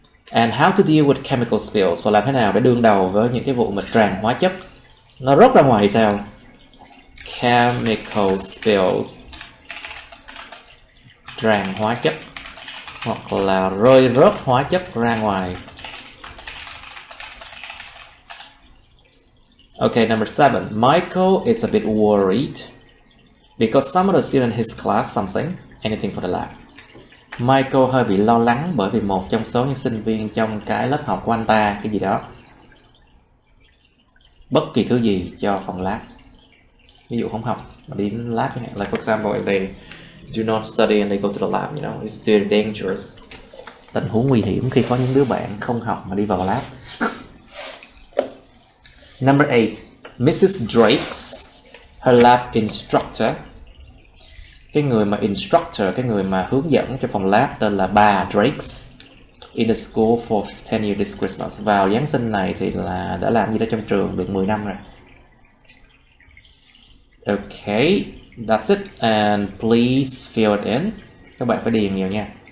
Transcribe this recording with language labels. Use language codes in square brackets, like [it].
[en] And how to deal with chemical spills. [vi] Và làm thế nào để đương đầu với những cái vụ mà tràn hóa chất nó rớt ra ngoài thì sao? [en] Chemical spills. [vi] Tràn hóa chất hoặc là rơi rớt hóa chất ra ngoài. [en] Okay, number 7. Michael is a bit worried because some of the students in his class anything for the lab. [vi] Michael hơi bị lo lắng bởi vì một trong số những sinh viên trong cái lớp học của anh ta, cái gì đó, bất kỳ thứ gì cho phòng lab. Ví dụ không học mà đi đến lab chẳng hạn. [en] Like for example, if they do not study and they go to the lab, it's still dangerous. [vi] Tình huống nguy hiểm khi có những đứa bạn không học mà đi vào lab. [en] Number 8, Mrs. Drake's, her lab instructor. [vi] Cái người mà instructor, cái người mà hướng dẫn cho phòng lab tên là bà Drake's. [en] In the school for 10 years this Christmas. [vi] Vào Giáng sinh này thì là đã làm gì đó trong trường được 10 năm rồi. [en] Okay, that's it. And please fill it in. [vi] Các bạn phải điền nhiều nha.